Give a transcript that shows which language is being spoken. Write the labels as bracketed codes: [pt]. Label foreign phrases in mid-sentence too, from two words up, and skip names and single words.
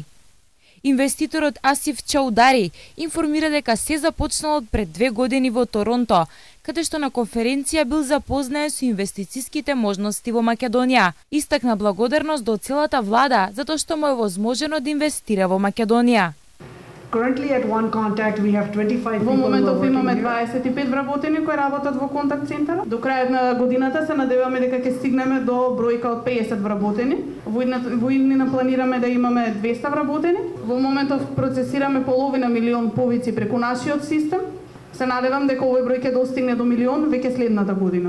[mk] Инвеститорот Асиф Чаудари информира дека се започнало пред 2 години во Торонто, каде што на конференција бил запознаен со инвестициските можности во Македонија. Истакна благодарност до целата влада затоа што му е возможено да инвестира во Македонија. [en] Currently at OneContact we have 25 [mk] Во [en] people [mk] моментов имаме [en] working here. [mk] 25 вработени кои работат во контакт центарот. До крајот на годината се надеваме дека ќе стигнеме до бројка од 50 вработени. Во иднина планираме да имаме 200 вработени. Во моментов процесираме половина милион повици преку нашиот систем. Се надевам дека овој број ќе достигне до милион веќе следната година.